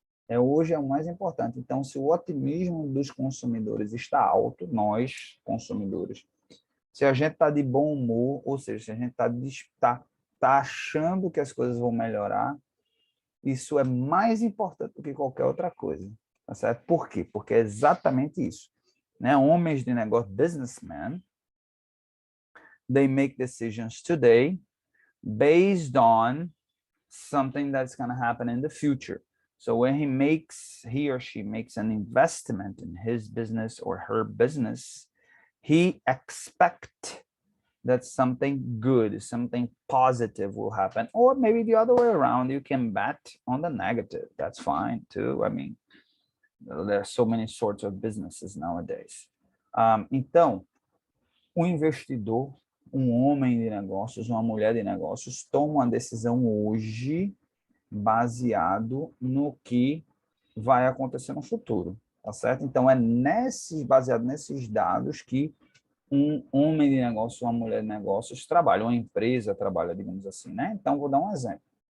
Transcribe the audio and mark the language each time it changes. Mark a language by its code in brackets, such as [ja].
[pt] Hoje é o mais importante. Então, se o otimismo dos consumidores está alto, nós, consumidores, se a gente está de bom humor, ou seja, se a gente tá achando que as coisas vão melhorar, isso é mais importante do que qualquer outra coisa. Tá certo? Por quê? Porque é exatamente isso. Né? Homens de negócio, [en] businessmen, they make decisions today based on something that's going to happen in the future. So when he or she makes an investment in his business or her business, he expects that something good, something positive will happen. Or maybe the other way around, you can bet on the negative. That's fine too. I mean, there are so many sorts of businesses nowadays. [pt] Então, o investidor, um homem de negócios, uma mulher de negócios, toma uma decisão hoje baseado no que vai acontecer no futuro, tá certo? Então, baseado nesses dados que um homem de negócio, uma mulher de negócios trabalha, uma empresa trabalha, digamos assim, né? Então, vou dar um exemplo.